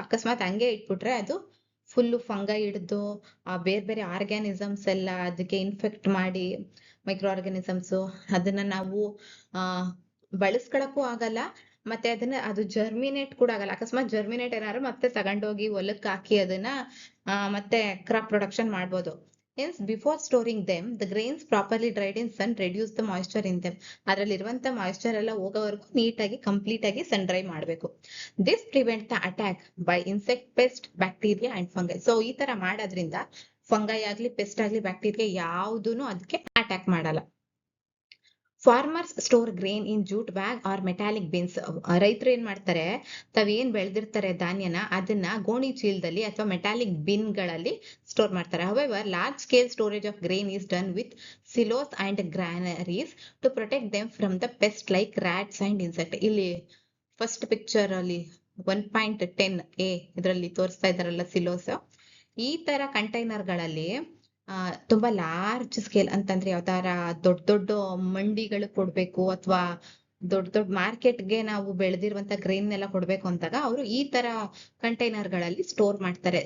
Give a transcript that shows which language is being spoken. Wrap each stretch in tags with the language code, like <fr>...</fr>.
<kn>ಅಕಸ್ಮಾತ್ ಹಂಗೆ ಇಟ್ಬಿಟ್ರೆ ಅದು ಫುಲ್ಲು ಫಂಗೈ ಹಿಡ್ದು ಬೇರೆ ಬೇರೆ ಆರ್ಗ್ಯಾನಿಸಮ್ಸ್ ಎಲ್ಲ ಅದಕ್ಕೆ ಇನ್ಫೆಕ್ಟ್ ಮಾಡಿ, ಮೈಕ್ರೋ ಆರ್ಗ್ಯಾನಿಸಮ್ಸ್, ಅದನ್ನ ನಾವು ಬಳಸ್ಕೊಳಕ್ಕೂ ಆಗಲ್ಲ, ಮತ್ತೆ ಅದು ಜರ್ಮಿನೇಟ್ ಕೂಡ ಆಗಲ್ಲ. ಅಕಸ್ಮಾತ್ ಜರ್ಮಿನೇಟ್ ಏನಾದ್ರು ಮತ್ತೆ ತಗೊಂಡೋಗಿ ಹೊಲಕ್ಕೆ ಹಾಕಿ ಅದನ್ನ ಮತ್ತೆ ಕ್ರಾಪ್ ಪ್ರೊಡಕ್ಷನ್ ಮಾಡ್ಬೋದು.</kn> <en>Hence, before storing them, the grains properly dried in sun reduce the moisture in them.</en> <kn>ಅದರಲ್ಲಿರುವಂತ moisture ಎಲ್ಲ ಹೋಗೋವರೆಗೂ ನೀಟಾಗಿ ಕಂಪ್ಲೀಟ್ ಆಗಿ ಸನ್ ಡ್ರೈ ಮಾಡಬೇಕು.</kn> <en>This prevent the attack by insect, pest, bacteria and fungi.</en> <kn>So ಈ ತರ ಮಾಡೋದ್ರಿಂದ fungi ಆಗ್ಲಿ, ಪೆಸ್ಟ್ ಆಗ್ಲಿ, ಬ್ಯಾಕ್ಟೀರಿಯಾ ಯಾವುದೂನು ಅದಕ್ಕೆ ಅಟ್ಯಾಕ್ ಮಾಡಲ್ಲ.</kn> <en>Farmers store grain in jute bag or metallic bins.</en> <kn>ರೈತರು ಏನ್ ಮಾಡ್ತಾರೆ, ತಾವೇನ್ ಬೆಳೆದಿರ್ತಾರೆ ಧಾನ್ಯನ ಅದನ್ನ ಗೋಣಿ ಚೀಲದಲ್ಲಿ ಅಥವಾ ಮೆಟಾಲಿಕ್ ಬಿನ್ ಗಳಲ್ಲಿ ಸ್ಟೋರ್ ಮಾಡ್ತಾರೆ.</kn> <en>However, large scale storage of grain is done with silos and granaries to protect them from the pests like rats and insects.</en> <kn>ಇಲ್ಲಿ ಫಸ್ಟ್ ಪಿಕ್ಚರ್ ಅಲ್ಲಿ 1.10a ಇದರಲ್ಲಿ ತೋರಿಸ್ತಾ ಇದಾರಲ್ಲ ಸಿಲೋಸ್. ಈ ತರ ಕಂಟೈನರ್ ಗಳಲ್ಲಿ ತುಂಬಾ ಲಾರ್ಜ್ ಸ್ಕೇಲ್ ಅಂತಂದ್ರೆ ಯಾವ ತರ ದೊಡ್ಡ ದೊಡ್ಡ ಮಂಡಿಗಳು ಕೊಡ್ಬೇಕು, ಅಥವಾ ದೊಡ್ಡ ದೊಡ್ಡ ಮಾರ್ಕೆಟ್ಗೆ ನಾವು ಬೆಳೆದಿರುವಂತ ಗ್ರೈನ್ ಎಲ್ಲ ಕೊಡ್ಬೇಕು ಅಂದಾಗ ಅವರು ಈ ತರ ಕಂಟೈನರ್ ಗಳಲ್ಲಿ ಸ್ಟೋರ್ ಮಾಡ್ತಾರೆ.</kn>